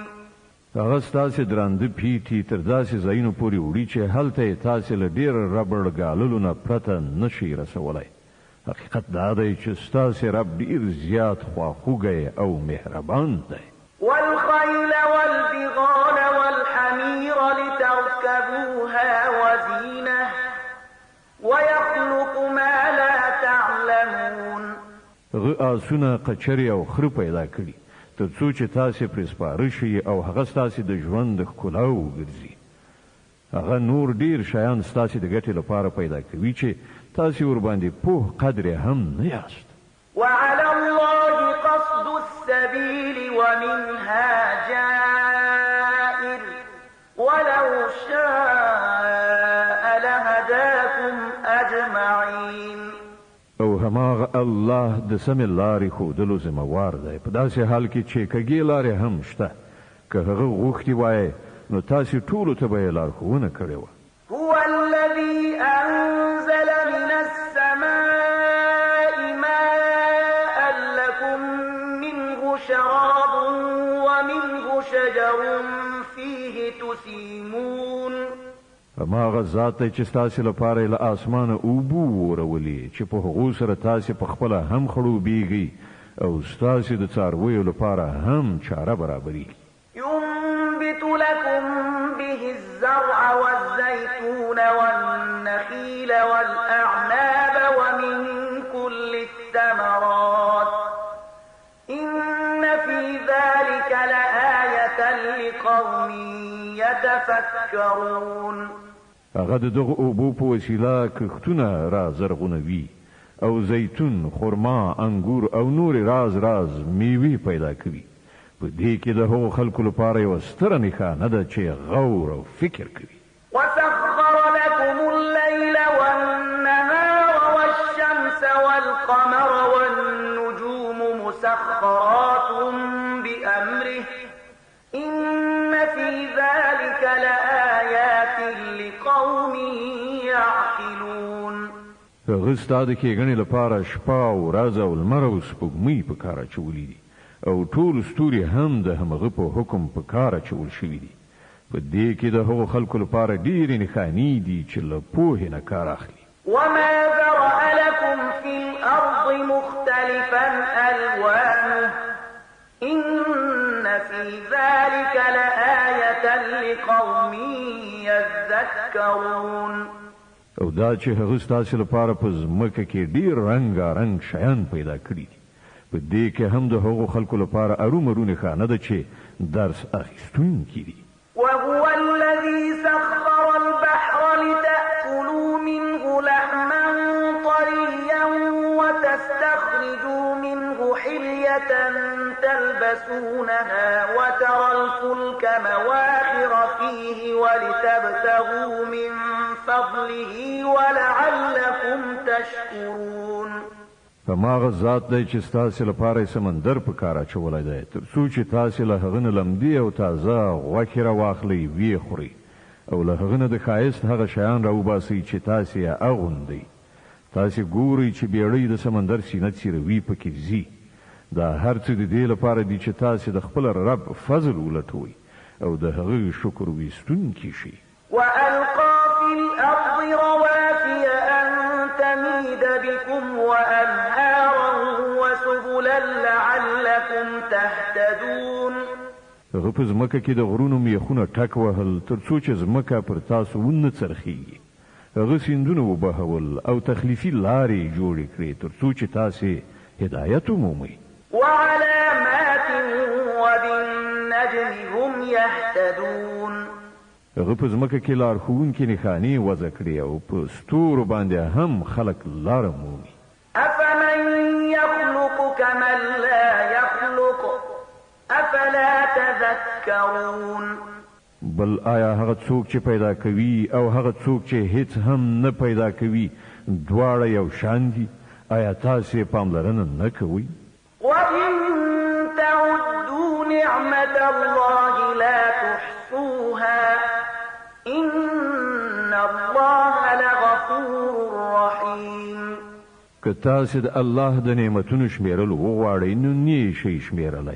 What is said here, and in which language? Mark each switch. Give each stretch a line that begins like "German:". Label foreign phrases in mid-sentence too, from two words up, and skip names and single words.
Pashto: هغه ستاسو درانده پیټي تر داسې ځایونو پورې وړي چې هلته یې تاسو له ډېر ربړ ګاللو نه پرته نشئ رسولی. حقیقت دا دی چې ستاسو رب ډېر زیات خواخوږی او مهربان دی.
Arabic: والخيل والبغال والحمير لتركبوها وزينة ويخلق ما لا تعلمون.
Pashto: هغه آسونه قچرې او خره پیدا کړي تر څو چې تاسو پرې سپاره شئ او هغه ستاسو د ژوند ښکلا وګرځي. هغه نور ډیر شیان ستاسو د ګټې لپاره پیدا کوي چې تاسو ورباندې پوه قدر هم نه یاست.
Arabic: وعلى الله قصد السبيل ومنها جائر ولو شاء لهداكم أجمعين.
Pashto: او هماغه الله د سمې لارې ښودلو ذمہوار دی. په داسې حال کې چې کږې لارې هم شته. که هغه غوښتي وای نو تاسو ټولو ته به یې لارښوونه کړې وه.
Arabic: هو الذي أنزل من السماء ماء لكم منه شراب ومنه شجر فيه تسيمون.
Pashto: هماغه ذات دی چې ستاسو لپاره له اسمانه اوبو ورولي چې په هغو سره تاسو په خپله هم خړوبېږئ او ستاسو د څارویو لپاره هم چاره برابرېږي.
Arabic: ينبت لكم به الزرع والزيتون والنخيل والأعناب ومن كل الثمرات إن في ذلك لآية لقوم يتفكرون.
Pashto: هغه د دغه اوبو په وسیله کښتونه را زرغونوي او زیتون، خرما، انګور او نور راز میوې پیدا کوي. په دې کې د هغو خلکو لپاره یوه ستره نښانه ده چې غور او فکر کوي.
Arabic: وسخر لكم الليل والنهار والشمس والقمر والنجوم مسخرات بأمره إن في ذلك لآيات لقوم يعقلون.
Pashto: هغه ستا د کېږنې لپاره شپه او ورځ او لمر او سپوږمۍ په کار اچولي دي او ټول ستوري هم د همغه په حکم په کار اچول شوي دي. په دې کې د هغو خلکو لپاره ډېرې نښانې دي چې له پوهې نه کار اخلي.
Arabic: وما ذرأ لكم في الأرض مختلفا ألوانه إن في ذلك لآية لقوم يذكرون.
Pashto: او دا چې هغه ستاسو لپاره په ځمکه کې ډېر رنګارنګ شیان پیدا کړي دي. په دې کې هم د هغو خلکو لپاره ارومرو نښانه ده چې درس اخیستونکي دي.
Arabic: وهو الذي سخر البحر لتأكلوا منه لحما طريا وتستخرجوا منه حلية تلبسونها وترى الفلك مواخر فيه ولتبتغوا من فضله ولعلكم تشكرون.
Pashto: هماغه ذات دی چې ستاسو لپاره سمندر په کار اچولی دی تر څو چې تاسو له هغه نه لمدې او تازه غوښې راواخلئ ویې خورئ او له هغه نه د ښایست هغه شیان راوباسئ چې تاسو یې اغوندئ. تاسو ګورئ چې بیړۍ د سمندر سینه څیروي پکې ځي. دا هر څه د دې لپاره دي چې تاسو د خپل رب فضل ولټوئ او د هغه شکر ویستونکي شي.
Arabic: وألقى في الأرض رواسي أن تميد بكم وأنهارا وسبلا لعلكم تهتدون.
Pashto: هغه په ځمکه کې د غرونو میخونه ټک وهل تر څو چې ځمکه پر تاسو ونه څرخیږي. هغه سیندونه وبهول او تخلیفي لارې جوړې کړې تر څو چې تاسو هدایت ومومئ.
Arabic: وعلامات وبالنجم هم يهتدون.
Pashto: هغه په ځمکه کې لارښوونکي نښانې وضع کړې او په ستورو باندې هم خلک لاره مومي.
Arabic: أفمن يخلق كمن لا يخلق أفلا تذكرون.
Pashto: بل آیا هغه څوک چې پیدا کوي او هغه څوک چې هیڅ هم نه پیدا کوي دواړه یو شان دي؟ آیا تاسو پاملرنه نه کوئ؟
Arabic: وإن تعدوا نعمة الله لا تحصوها إن الله لغفور رحيم.
Pashto: که تاسو د الله د نعمتونو شمیرل وغواړئ نو نه شئ شمیرلی.